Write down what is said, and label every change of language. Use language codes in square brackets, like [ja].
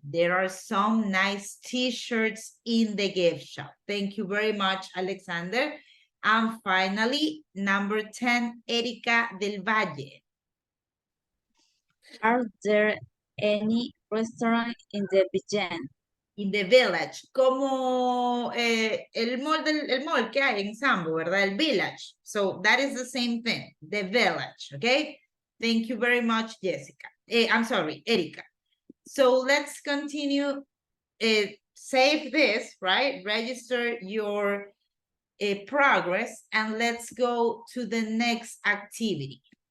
[en] There are some nice t-shirts in the gift shop. Thank you very much, Alexander. And finally, number 10, Erika del Valle. Are there any restaurant in the village? In the village, [es] como el mall que hay en Sambo, ¿verdad? El village. [en] So that is the same thing, the village, okay? Thank you very much, Jessica. I'm sorry, Erika. So let's continue. Save this, right? Register your progress, and let's go to the next activity.